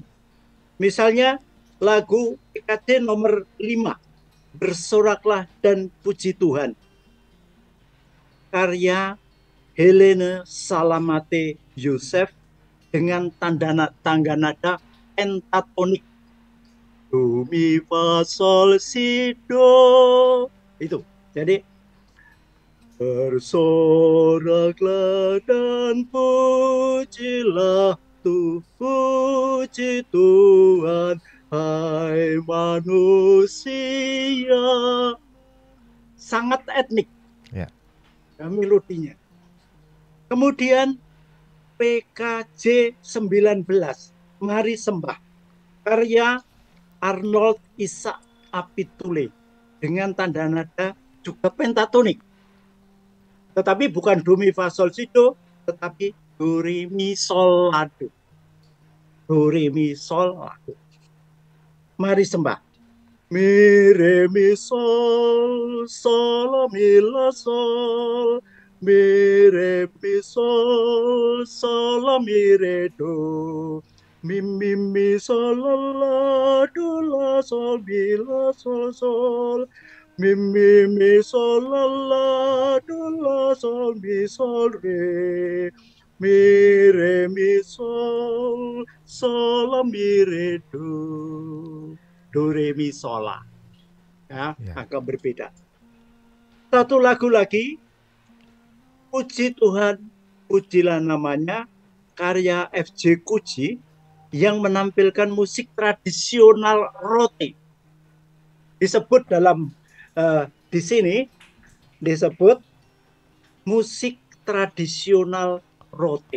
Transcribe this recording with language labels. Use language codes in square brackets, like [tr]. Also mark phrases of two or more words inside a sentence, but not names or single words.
[id] Misalnya lagu PKJ nomor 5, Bersoraklah dan Puji Tuhan. Karya Helene Salamate Yosef dengan tangga nada pentatonik. Do, mi, fa, sol, si, do. Itu. Jadi bersoraklah dan pujilah puji Tuhan, hai manusia. Sangat etnik. Ya. Melodinya. Kemudian PKJ 19, Mari Sembah. Karya Arnold Isaac Apitule dengan tanda nada juga pentatonik. Tetapi bukan do mi fa sol si do, tetapi do re mi sol la do. Do re mi sol la do. Mari sembah. Mi re mi sol sol la mi la sol. Mi re mi sol sol la mi re do. Mi sol la do la sol mi la sol sol. Mi sol la do la sol mi sol re. Mi re mi sol la mi re do re mi sol la. Ya, Ya. agak berbeda. Satu lagu lagi, Puji Tuhan, pujilah namanya, karya FJ Kuji yang menampilkan musik tradisional rote. Disebut dalam di sini disebut musik tradisional rote.